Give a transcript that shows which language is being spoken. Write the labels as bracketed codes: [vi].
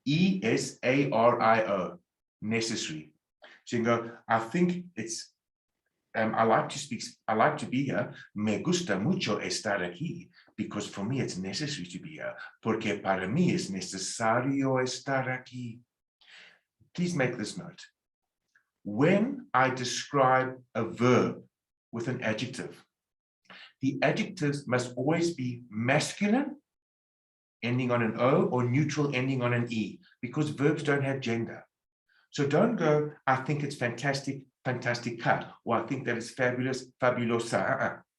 [en] N-E-C-E-S-A-R-I-O, necessary. So you can go, I think it's, I like to be here. [es] Me gusta mucho estar aquí, [en] because for me it's necessary to be here. [es] Porque para mí es necesario estar aquí. [en] Please make this note. When I describe a verb with an adjective, the adjectives must always be masculine, ending on an O, or neutral, ending on an E, because verbs don't have gender. So don't go, I think it's fantastic, fantastica, or I think that it's fabulous, fabulosa.